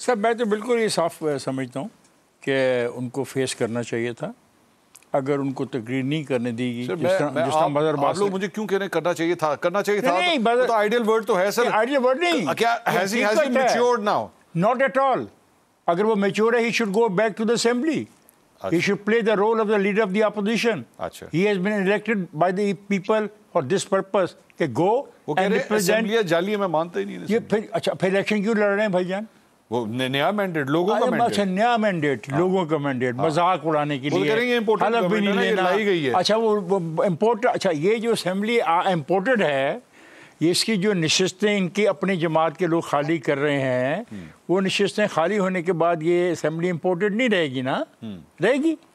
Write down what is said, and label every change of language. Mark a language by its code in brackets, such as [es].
[ur] سر میں تو بالکل یہ صاف سمجھتا ہوں کہ ان کو فیس کرنا چاہیے تھا. اگر ان کو تقریر نہیں کرنے دی گی جس طرح مظہر آپ لوگ مجھے کیوں کہنے کرنا چاہیے تھا تو آئیڈیل ورڈ تو ہے سر. آئیڈیل ورڈ نہیں, کیا [en] has he matured now? Not at all. [ur] اگر وہ میچور ہے, [en] he should go back to the assembly. He should play the role of the leader of the opposition. He has been elected by the people for this purpose. کہ go and represent. [ur] جعلی میں مانتا ہی نہیں. یہ پھر election کیوں لڑ رہے ہیں بھائی جان؟ وہ نیا مینڈیٹ لوگوں کا مینڈیٹ. اچھا نیا مینڈیٹ لوگوں کا مینڈیٹ, مذاق اڑانے کے لیے حلف بھی نہیں لینا. اچھا وہ امپورٹ, اچھا یہ جو اسمبلی امپورٹڈ ہے, یہ اس کی جو نشستیں ان کی اپنی جماعت کے لوگ خالی کر رہے ہیں, وہ نشستیں خالی ہونے کے بعد یہ اسمبلی امپورٹڈ نہیں رہے گی نا, رہے گی